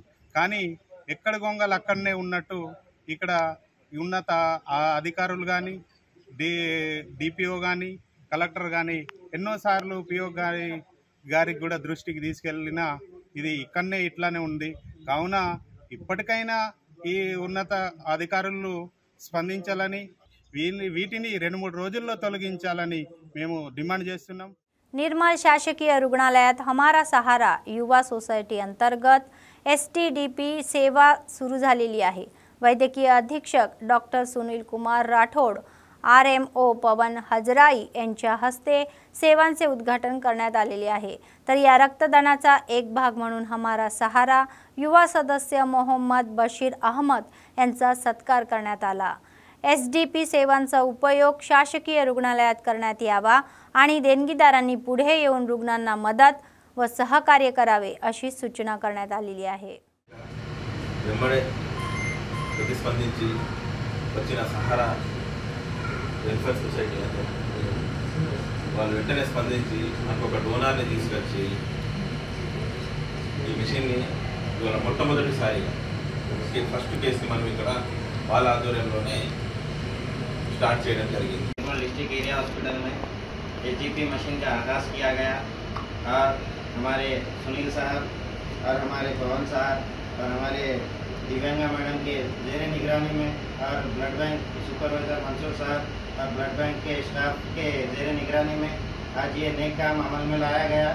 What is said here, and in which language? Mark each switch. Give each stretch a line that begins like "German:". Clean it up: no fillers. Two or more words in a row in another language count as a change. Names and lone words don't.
Telugu: కానీ ఎక్కడ గొంగలు అక్కడనే ఉన్నట్టు ఇక్కడ ఉన్నత అధికారులు కానీ DPO కానీ కలెక్టర్ కానీ ఎన్నోసార్లు PO గారికి కూడా దృష్టికి తీసుకెళ్ళినా ఇది ఇక్కడనే ఇట్లానే ఉంది. కావున ఇప్పటికైనా ఈ ఉన్నత అధికారులు స్పందించాలని వీటిని 2-3 రోజుల్లో తొలగించాలని మేము డిమాండ్ చేస్తున్నాం.
Marathi: निर्मल शासकीय रुग्णालयात हमारा सहारा युवा सोसायटी अंतर्गत STDP सेवा सुरू झालेली आहे. वैद्यकीय अधीक्षक डॉक्टर सुनील कुमार राठोड RMO पवन हजराई यांच्या हस्ते सेवांचे उद्घाटन करण्यात आलेले आहे. तर या रक्तदानाचा एक भाग म्हणून हमारा सहारा युवा सदस्य मोहम्मद बशीर अहमद यांचा सत्कार करण्यात आला. SDP सेवांचा उपयोग शासकीय रुग्णालयात करण्यात यावा आणि देणगीदारांनी पुढे येऊन रुग्णांना मदत व सहकार्य करावे अशी सूचना करण्यात आलेली आहे.
Telugu: प्रतिस्पंदिंచి వచ్చిన సహారా వెల్ఫేర్ సొసైటీ అంటే వాళ్ళు వెంటనే స్పందించి మనకు ఒక డోనార్ని తీసుకొచ్చి ఈ మిషన్ని ఇవాళ మొట్టమొదటిసారిగా ఫస్ట్ కేసుని మనం ఇక్కడ వాళ్ళ ఆధ్వర్యంలోనే स्टार्ट చేయడం జరిగింది.
English: district area hospital
Hindi: में SGP मशीन का आगाज़ किया गया और हमारे सुनील साहब और हमारे पवन साहब और हमारे दिव्यांगा मैडम के ज़ेर निगरानी में और
English: blood bank supervisor
Hindi: मंसूर साहब और
English: blood bank
Hindi: के स्टाफ के ज़ेर निगरानी में आज ये नए काम अमल में लाया गया.